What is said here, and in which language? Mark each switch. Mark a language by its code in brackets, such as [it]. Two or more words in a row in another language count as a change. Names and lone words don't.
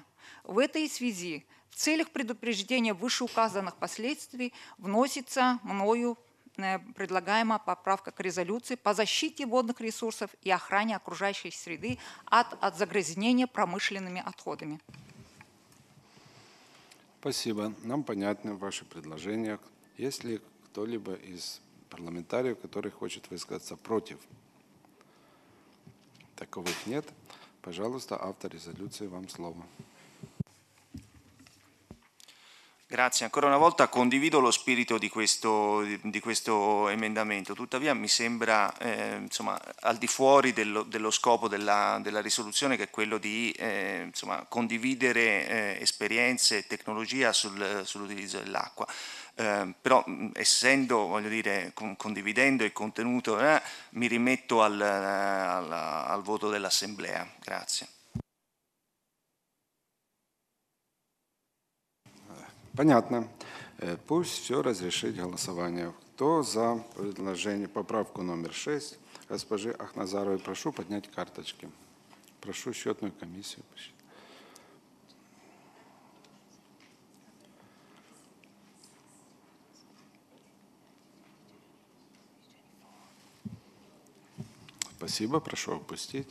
[ru] В этой связи в целях предупреждения вышеуказанных последствий вносится мною предлагаемая поправка к резолюции по защите водных ресурсов и охране окружающей среды от загрязнения промышленными отходами. Спасибо. Нам понятны ваши предложения. Есть ли кто-либо из парламентариев, который хочет высказаться против? Таковых нет. Пожалуйста, автор резолюции, вам слово. [it] Grazie, ancora una volta condivido lo spirito di questo emendamento, tuttavia mi sembra insomma, al di fuori dello scopo della risoluzione, che è quello di insomma, condividere esperienze e tecnologia sull'utilizzo dell'acqua. Però essendo, voglio dire, condividendo il contenuto, mi rimetto al voto dell'Assemblea. Grazie. [ru] Понятно. Пусть все разрешит голосование. Кто за предложение, поправку номер 6 госпожи Ахназаровой, прошу поднять карточки. Прошу счетную комиссию. Спасибо, прошу опустить.